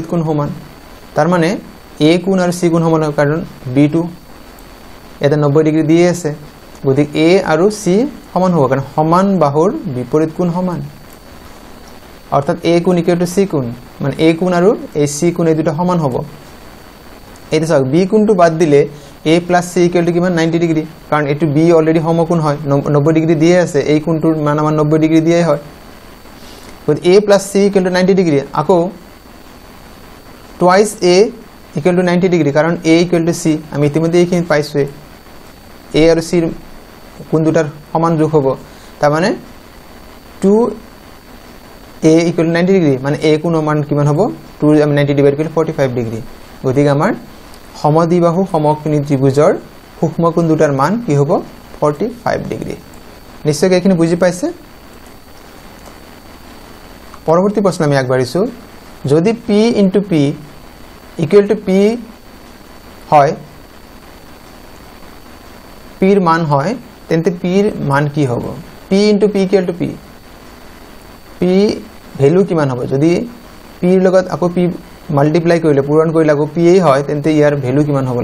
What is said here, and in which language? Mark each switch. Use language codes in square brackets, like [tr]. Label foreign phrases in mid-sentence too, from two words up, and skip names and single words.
[as] কোণ সমান তাৰ মানে এ কোণ আৰু সি কোণ সমান কাৰণ বি2 এটা 90 ডিগ্ৰী দিয়ে আছে গতিকে এ আৰু সি সমান হ'ব কাৰণ সমান বাহুৰ বিপৰীত কোণ সমান অৰ্থাৎ এ কোণ [en] equal to [as] সি কোণ মানে এ কোণ আৰু এ সি কোণ এই দুটা সমান হ'ব এটা চাওক বি কোণটো বাদ দিলে [en] a plus c equal to [as] কিমান 90 ডিগ্ৰী কাৰণ এটো b অলৰেডি সমকোণ হয় 90 ডিগ্ৰী দিয়ে আছে এই কোণটোৰ মান আমাৰ 90 ডিগ্ৰী দিয়ে হয় গতিকে a plus c equal to 90 ডিগ্ৰী আকৌ [en] twice a equal to [as] 90 ডিগ্ৰী কাৰণ [en] a equal to c [as] আমি ইতিমধ্যে এইখিনি পাইছো a আৰু c কোণ দুটাৰ সমান যোগ হ'ব তাৰ মানে [en] 2a equal to [as] 90 ডিগ্ৰী মানে a কোণৰ মান কিমান হ'ব 2 আমি 90 ডিভাইড কৰিলে 45 ডিগ্ৰী গতিকে আমাৰ সমদ্বিবাহু সমকোণী ত্ৰিভুজৰ সূক্ষ্ম কোণ দুটাৰ মান কি হ'ব 45 ডিগ্ৰী নিশ্চয় এইখিনি বুজি পাইছে পৰৱৰ্তী প্ৰশ্ন আমি আগবাঢ়িছো যদি p * p = p হয় p ৰ মান হয় তেন্তে p ৰ মান কি হ'ব p * p = p p ভ্যালু কিমান হ'ব যদি p ৰ লগত আকৌ p মাল্টিপ্লাই কৰিলে পূৰণ কৰিলে আকৌ p এই হয় তেন্তে ইয়াৰ ভ্যালু কিমান হ'ব